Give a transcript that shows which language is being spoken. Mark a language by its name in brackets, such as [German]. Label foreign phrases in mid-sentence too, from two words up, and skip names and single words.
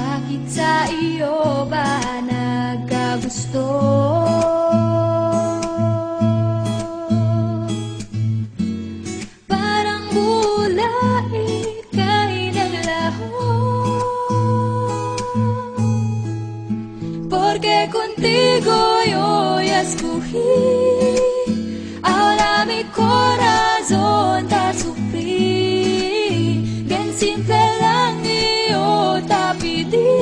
[Filipino] Bakit sa iyo ba nagkagusto? Parang bulay ika'y naglaho, [Spanish] porque contigo yo ya escogí. Ahora mi corazón te sufrí. Bien simple lang yo te pedí.